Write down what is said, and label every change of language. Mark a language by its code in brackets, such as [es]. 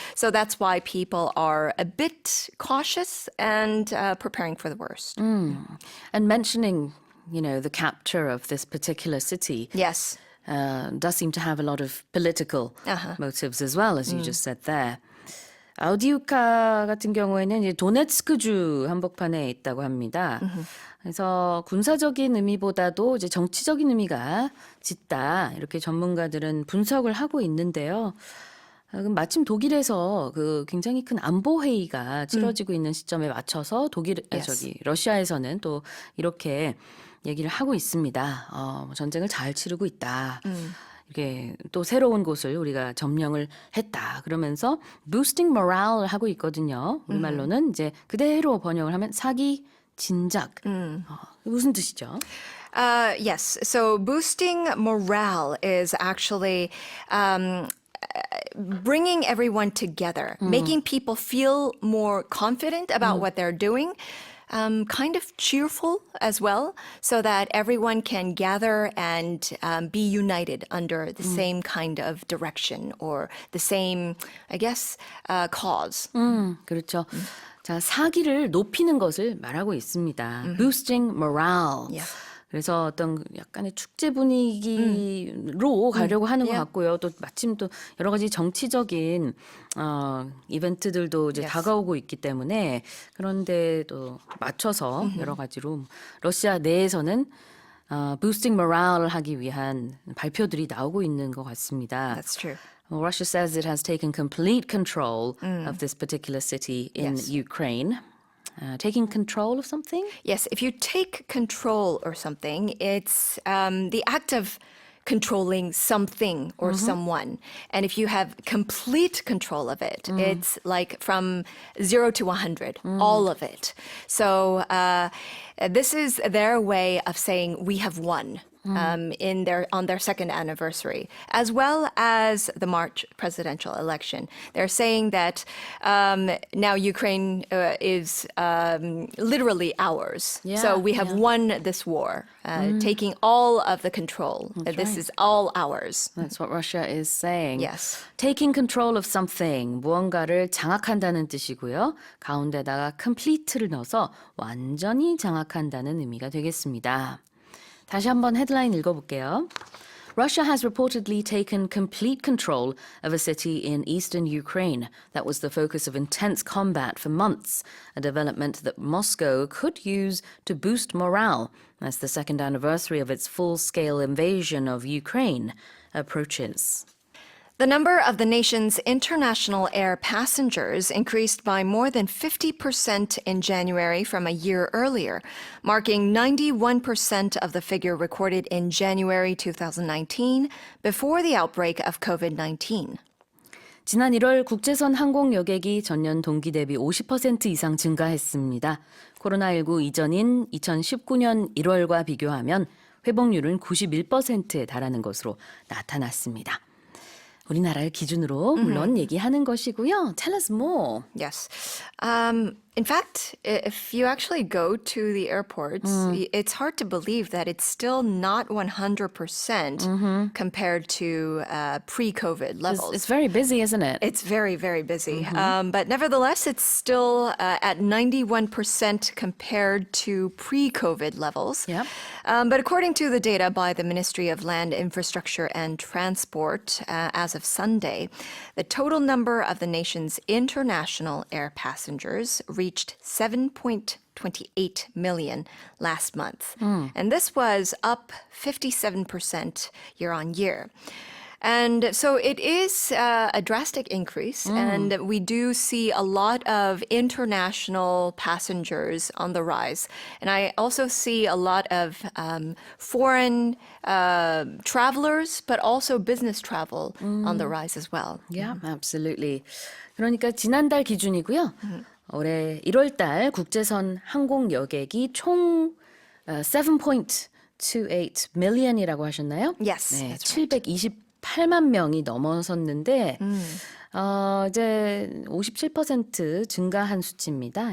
[en] So that's why people are a bit cautious and preparing for the worst. And mentioning, the capture of this particular city. Yes. Does seem to have a lot of political motives as well, as you just said there. [ko] 아우디우카 같은 경우에는 이제 도네츠크주 한복판에 있다고 합니다. 그래서 군사적인 의미보다도 이제 정치적인 의미가 짙다. 이렇게 전문가들은 분석을 하고 있는데요. 마침 독일에서 그 굉장히 큰 안보 회의가 치러지고 있는 시점에 맞춰서 러시아에서는 또 이렇게 얘기를 하고 있습니다. 전쟁을 잘 치르고 있다. 이게 또 새로운 곳을 우리가 점령을 했다. 그러면서 [en] boosting morale [ko] 을 하고 있거든요. 우리말로는 이제 그대로 번역을 하면 사기 진작. 무슨 뜻이죠? Yes. [en] So boosting morale is actually bringing everyone together, making people feel more confident about what they're doing. Kind of cheerful as well, so that everyone can gather and be united under the same kind of direction or the same, I guess, cause. [ko] 그렇죠. 자, 사기를 높이는 것을 말하고 있습니다. [en] Boosting morale. Yeah. [ko] 그래서 어떤 약간의 축제 분위기로 가려고 하는 것 같고요. 또 마침 또 여러 가지 정치적인 이벤트들도 이제 다가오고 있기 때문에 그런데 또 맞춰서 여러 가지로 러시아 내에서는 [en] boosting morale [ko] 을 하기 위한 발표들이 나오고 있는 것 같습니다. [en] That's true. Well, Russia says it has taken complete control of this particular city in Ukraine. Taking control of something? Yes, if you take control or something, it's the act of controlling something or someone. And if you have complete control of it, it's like from 0 to 100, all of it. So this is their way of saying we have won. On their second anniversary, as well as the March presidential election. They're saying that now Ukraine is literally ours. Yeah, so we have won this war, taking all of the control. This is all ours. That's what Russia is saying. Yes. Taking control of something, [ko] 무언가를 장악한다는 뜻이고요. 가운데다가 complete를 넣어서 완전히 장악한다는 의미가 되겠습니다. 다시 한번 헤드라인 읽어볼게요. Russia has reportedly taken complete control of a city in eastern Ukraine that was the focus of intense combat for months, a development that Moscow could use to boost morale as the second anniversary of its full-scale invasion of Ukraine approaches. [en] The number of the nation's international air passengers increased by more than 50% in January from a year earlier, marking 91% of the figure recorded in January 2019 before the outbreak of COVID-19. [ko] 지난 1월 국제선 항공 여객이 전년 동기 대비 50% 이상 증가했습니다. 코로나19 이전인 2019년 1월과 비교하면 회복률은 91%에 달하는 것으로 나타났습니다. 우리나라를 기준으로 물론 얘기하는 것이고요. [en] Tell us more. Yes. In fact, if you actually go to the airports, it's hard to believe that it's still not 100% compared to pre-COVID levels. It's very busy, isn't it? It's very, very busy. But nevertheless, it's still at 91% compared to pre-COVID levels. Yep. But according to the data by the Ministry of Land, Infrastructure and Transport, as of Sunday, the total number of the nation's international air passengers reached 7.28 million last month. And this was up 57% year on year. And so it is a drastic increase, and we do see a lot of international passengers on the rise. And I also see a lot of foreign travelers, but also business travel on the rise as well. Yeah, absolutely. [ko] 그러니까 지난달 기준이고요. 올해 1월 달 국제선 항공 여객이 총 7.28 million이라고 하셨나요? [en] Yes, [ko] 네, [en] that's right. [ko] 728만 명이 넘어섰는데 이제 57% 증가한 수치입니다.